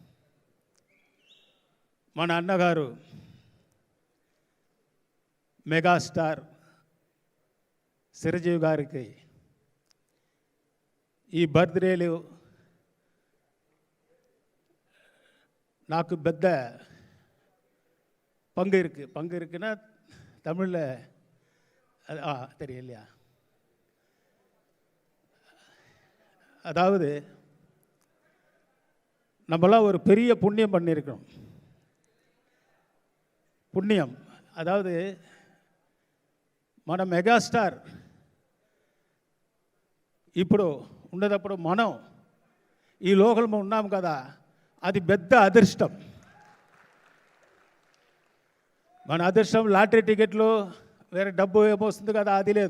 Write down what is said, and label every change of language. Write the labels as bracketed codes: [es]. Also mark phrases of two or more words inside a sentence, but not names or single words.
[te] మన అన్నగారు మెగాస్టార్ చిరంజీవి గారికి ఈ బర్త్డేలు నాకు పెద్ద [ta] பங்கு இருக்குன்னா தமிழில் தெரியலையா? அதாவது நம்மளாம் ஒரு பெரிய புண்ணியம் பண்ணியிருக்கோம். [te] పుణ్యం అదావది మన మెగాస్టార్ ఇప్పుడు ఉండేటప్పుడు మనం ఈ లోకంలో ఉన్నాం కదా, అది పెద్ద అదృష్టం. మన అదృష్టం లాటరీ టికెట్లు వేరే డబ్బు ఏమొస్తుంది కదా, అది లేదు.